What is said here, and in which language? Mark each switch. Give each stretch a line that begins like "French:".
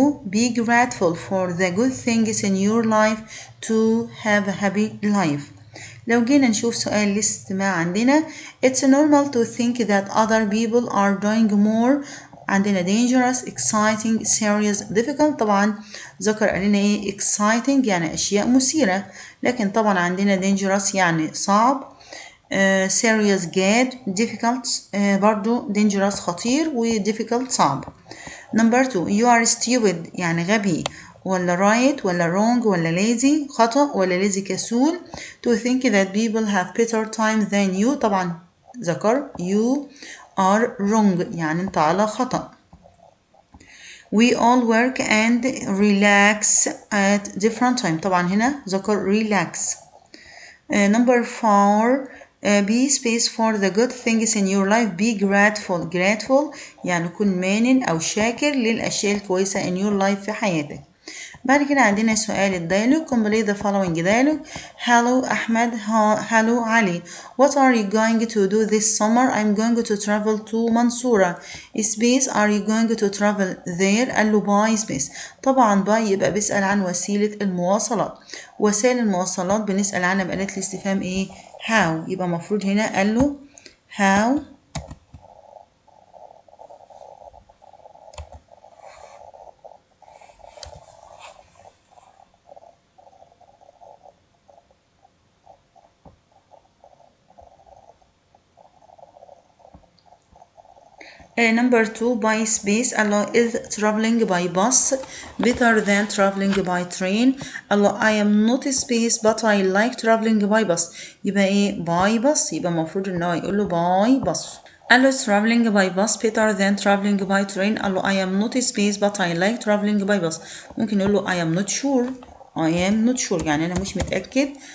English: Be grateful for the good things in your life to have a happy life.
Arabic: لو جينا نشوف سؤال الاستماع عندنا:
English: It's normal to think that other people are doing more.
Arabic: عندنا
English: dangerous, exciting, serious, difficult.
Arabic: طبعا ذكر قال لنا ايه؟ exciting يعني أشياء مثيرة، لكن طبعا عندنا dangerous يعني صعب، serious جاد، difficult برضو dangerous خطير، و difficult صعب.
English: Number 2: You are stupid
Arabic: يعني غبي،
English: ولا right ولا wrong ولا lazy خطأ، ولا lazy كسول. To think that people have better time than you.
Arabic: طبعا ذكر
English: you are wrong
Arabic: يعني انت على خطأ.
English: We all work and relax at different time.
Arabic: طبعا هنا ذكر relax.
English: Number 4: be space for the good things in your life. Be grateful
Arabic: يعني كن مانن أو شاكر للأشياء الكويسة
English: in your life
Arabic: في حياتك. بعد كده عندنا سؤال الديالوج.
English: complete the following dialogue. Hello أحمد. Hello علي. What are you going to do this summer? I'm going to travel to منصورة. Space are you going to travel there؟
Arabic: قال له
English: by space.
Arabic: طبعا by يبقى بيسأل عن وسيلة المواصلات. وسائل المواصلات بنسأل عنها بآلة الاستفهام ايه؟ how. يبقى مفروض هنا قال له
English: how number 2 by space. Allah is traveling by bus better than traveling by train. Allah I am not space but I like traveling by bus.
Arabic: يبقى ايه؟ by bus. يبقى المفروض ان هو يقول له by bus. قال له
English: traveling by bus better than traveling by train. قال له I am not space but I like traveling by bus.
Arabic: ممكن يقول له
English: I am not sure
Arabic: يعني انا مش متأكد.